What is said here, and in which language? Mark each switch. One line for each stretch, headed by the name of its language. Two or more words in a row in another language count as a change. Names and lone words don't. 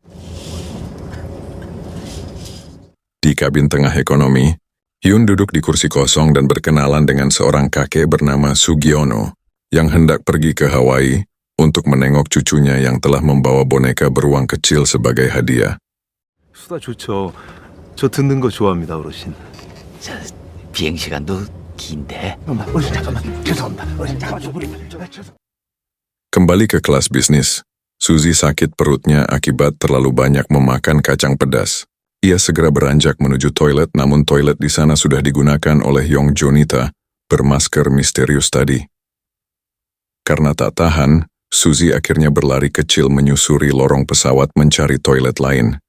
Indonesian: Di kabin tengah ekonomi, Hyun duduk di kursi kosong dan berkenalan dengan seorang kakek bernama Sugiono yang hendak pergi ke Hawaii untuk menengok cucunya yang telah membawa boneka beruang kecil sebagai hadiah.
Korean: 수다 좋죠. 저 듣는 거 좋아합니다, 어르신. 저 비행 시간도 긴데. 어르신 잠깐만. 죄송합니다. 어르신 잠깐만 좀 우리.
Indonesian: Kembali ke kelas bisnis, Suzy sakit perutnya akibat terlalu banyak memakan kacang pedas. Ia segera beranjak menuju toilet, namun toilet di sana sudah digunakan oleh Yong Jonita bermasker misterius tadi. Karena tak tahan, Suzy akhirnya berlari kecil menyusuri lorong pesawat mencari toilet lain.